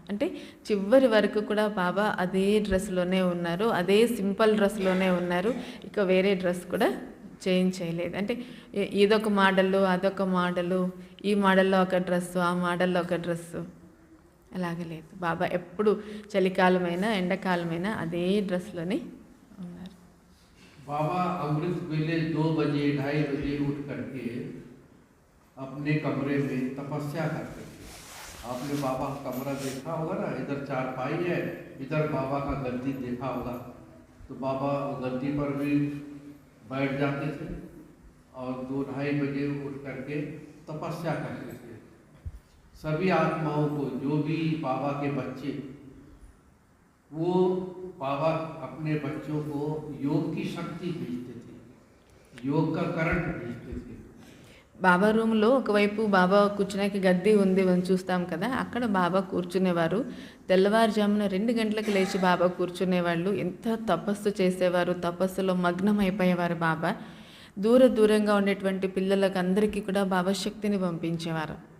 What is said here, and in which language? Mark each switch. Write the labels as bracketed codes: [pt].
[te] అంటే చివరి వరకు కూడా బాబా అదే డ్రెస్లోనే ఉన్నారు, అదే సింపుల్ డ్రెస్లోనే ఉన్నారు. ఇక వేరే డ్రెస్ కూడా చేంజ్ చేయలేదు. అంటే ఇదొక మోడలు అదొక మోడలు, ఈ మోడల్లో ఒక డ్రెస్సు ఆ మోడల్లో ఒక డ్రెస్సు అలాగే లేదు. బాబా ఎప్పుడు చలికాలమైనా ఎండాకాలమైనా అదే డ్రెస్లోనే ఉన్నారు. [hi] बाबा अमृत वेले 2 बजे 2:30 बजे उठ करके अपने कमरे में तपस्या करते थे। आपने बाबा का कमरा देखा होगा ना, इधर चारपाई है, इधर बाबा का गद्दी देखा होगा। तो बाबा गद्दी पर भी बैठ जाते थे और 2-2:30 बजे उठ करके तपस्या करते थे। सभी आत्माओं को, जो भी बाबा के बच्चे, वो बाबा अपने बच्चों को योग की शक्ति भेजते थे, योग का करंट भेजते थे। [te] బాబా రూమ్లో ఒకవైపు బాబా కూర్చునేకి గద్దీ ఉంది మనం చూస్తాం కదా, అక్కడ బాబా కూర్చునేవారు. తెల్లవారుజామున 2 గంటలకు లేచి బాబా కూర్చునేవాళ్ళు. ఎంత తపస్సు చేసేవారు, తపస్సులో మగ్నం అయిపోయేవారు బాబా. దూరంగా ఉండేటువంటి పిల్లలకు అందరికీ కూడా బాబా శక్తిని పంపించేవారు.